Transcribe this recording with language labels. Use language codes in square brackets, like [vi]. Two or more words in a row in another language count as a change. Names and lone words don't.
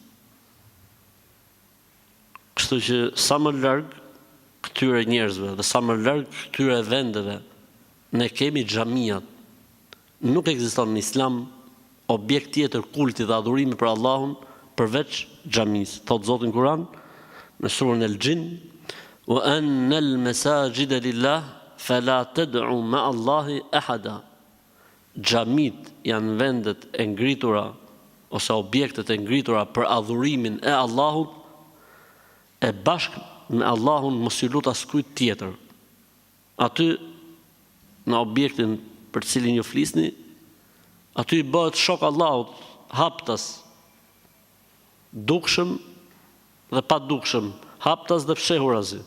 [sq] Kështu që sa më larg këtyre njerëzve dhe sa më larg këtyre vendeve, ne kemi xhamiat. Nuk ekziston në Islam objekt tjetër kulti dhe adhurimi për Allahun përveç xhamisë. Thot Zoti në Kur'an në surën El-Jin: [ar] "وأن المساجد لله فلا تدعوا مع الله أحدا." [sq] Xhamit janë vendet e ngritura ose objektet e ngritura për adhurimin e Allahut, e bashkë me Allahun mos i lut askujt tjetër. Aty në objektin për cilin ju flisni, aty i bëhet shok Allahut, haptas, dukshëm dhe pa dukshëm, haptas dhe fshehurazi.